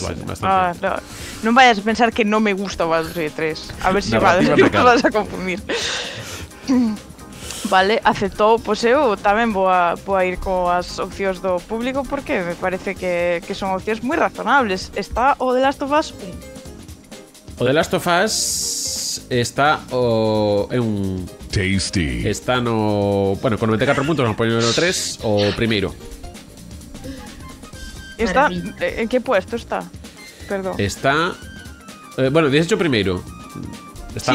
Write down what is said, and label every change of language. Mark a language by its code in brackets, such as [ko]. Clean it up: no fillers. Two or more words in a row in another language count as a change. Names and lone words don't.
[gl] Bastante. Non vayas a pensar que non me gusta o Baldur's Gate 3. A ver se vas a confundir. Vale, aceptou, pois eu tamén vou a ir coas opcións do público porque me parece que son opcións moi razonables. Está o The Last of Us 1. O The Last of Us está é un Tasty. Está no, bueno, con 94 puntos, vamos a poñer o 3, o primeiro. Está, en que puesto está? Perdón. Está, bueno, 18 primeiro. Está